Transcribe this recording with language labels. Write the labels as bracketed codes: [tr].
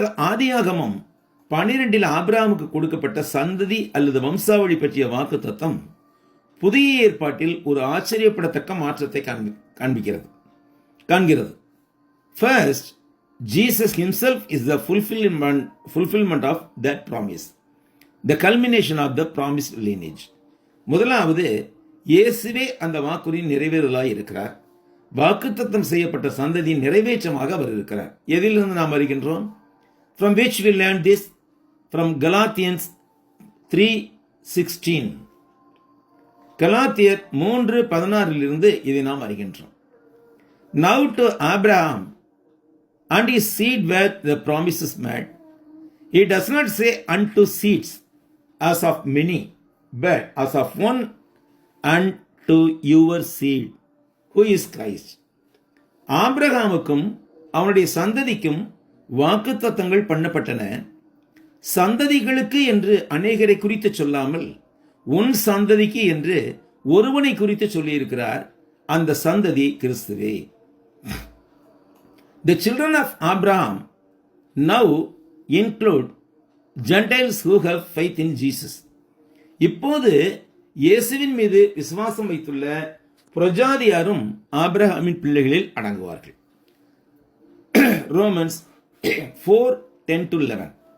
[ta] ஆதியாகமம் 12 ஆபிரகாமுக்கு கொடுக்கப்பட்ட சந்ததி அல்லது வம்சாவளி பற்றிய வாக்குத்தத்தம் புதிய ஏற்பாட்டில் ஒரு ஆச்சரியப்படத்தக்க மாற்றத்தை காண்கிறது. [en] First, Jesus himself is the fulfillment of that promise, the culmination of the promised lineage. [ta] முதலாவது, இயேசுவே அந்த வாக்குறுதியின் நிறைவேறலாய் இருக்கிறார். வாக்குத்தத்தம் செய்யப்பட்ட சந்ததியின் நிறைவேற்றமாக அவர் இருக்கிறார். எதிலிருந்து நாம் அறிகின்றோம்? [en] From which we learn this? From Galatians 3:16. [ta] கலாத்தியர் 3:16 இதை நாம் அறிகின்றோம். [en] Now to Abraham and his seed were the promises made. He does not say unto seeds as of many, but as of one, and to your seed, who is Christ. [ta] ஆபிரகாமுக்கும் அவனுடைய சந்ததிக்கும் வாக்குத்தத்தங்கள் பண்ணப்பட்டன. சந்ததிகளுக்கு என்று அநேகரை குறித்து சொல்லாமல் உன் சந்ததிக்கு என்று ஒருவனை குறித்து சொல்லியிருக்கிறார். அந்த சந்ததி கிறிஸ்துவே. [en] The children of Abraham now include Gentiles who have faith in Jesus. [ta] இப்போது இயேசுவின் மீது விசுவாசம் வைத்துள்ள பிரஜாதியாரும் ஆபிரகாமின் பிள்ளைகளில் அடங்குவார்கள். Romans 4:10-11.